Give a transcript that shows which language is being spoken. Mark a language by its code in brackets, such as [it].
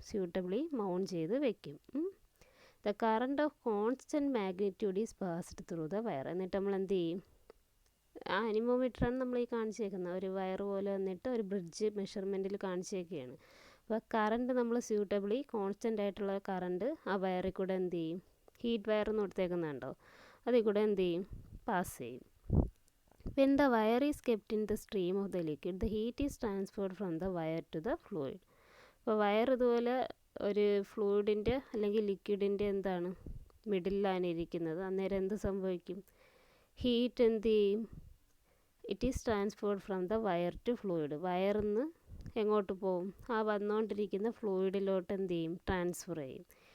[ml] Suitably mount ചെയ്ത് വെക്കും. [en] The current of constant magnitude is passed through the wire. [ml] എന്നിട്ട് നമ്മൾ എന്ത് ചെയ്യും? ആ അനിമോമീറ്ററാണ് നമ്മൾ ഈ കാണിച്ചേക്കുന്നത്. ഒരു വയർ പോലെ വന്നിട്ട് ഒരു ബ്രിഡ്ജ് മെഷർമെൻറ്റിൽ കാണിച്ചേക്കുകയാണ്. അപ്പോൾ കറണ്ട് നമ്മൾ സ്യൂട്ടബിളി കോൺസ്റ്റൻ്റ് ആയിട്ടുള്ള കറണ്ട് ആ വയറിൽ കൂടെ എന്ത് ചെയ്യും? ഹീറ്റ് വയർ എന്ന് കൊടുത്തേക്കുന്നുണ്ടോ? അതിൽ കൂടെ എന്ത് ചെയ്യും? പാസ് ചെയ്യും. [en] When the wire is kept in the stream of the liquid, the heat is transferred from the wire to the fluid. [ml] അപ്പോൾ വയർ ഇതുപോലെ ഒരു ഫ്ലൂയിഡിൻ്റെ അല്ലെങ്കിൽ ലിക്വിഡിൻ്റെ എന്താണ് മിഡിലാണ് ഇരിക്കുന്നത്. അന്നേരം എന്ത് സംഭവിക്കും? ഹീറ്റ് എന്ത് ചെയ്യും? [en] It is transferred from the wire to fluid. [ml] വയറിൽ നിന്ന് എങ്ങോട്ട് പോകും? ആ വന്നുകൊണ്ടിരിക്കുന്ന ഫ്ലൂയിഡിലോട്ട് എന്ത് ചെയ്യും? ട്രാൻസ്ഫർ ചെയ്യും.